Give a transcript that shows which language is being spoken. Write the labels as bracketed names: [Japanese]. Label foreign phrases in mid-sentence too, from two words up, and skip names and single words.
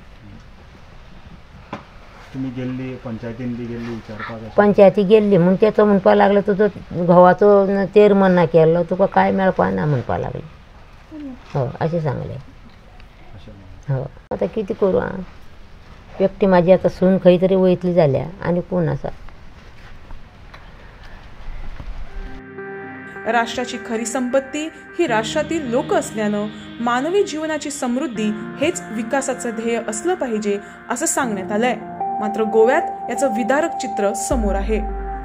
[Konkani] तुमी गेल्ली पंचायतीन बी गेल्ली विचारपाक? पंचायती गेल्ली म्हूण तेचो म्हणपा लागलो तुजो घोवाचो तेर्म ना केल्लो तुका काय मेळपा ना म्हणपा लागले. हो अशें सांगलें. हो आतां कितें करूं हांव. एकटी म्हाजी आतां सून खंय तरी वयतली जाल्या आनी कोण आसा. [Marathi] राष्ट्राची खरी संपत्ती ही राष्ट्रातील लोक असल्यानं मानवी जीवनाची समृद्धी हेच विकासाचं ध्येय असलं पाहिजे असं सांगण्यात आलंय. मात्र गोव्यात याचं विदारक चित्र समोर आहे.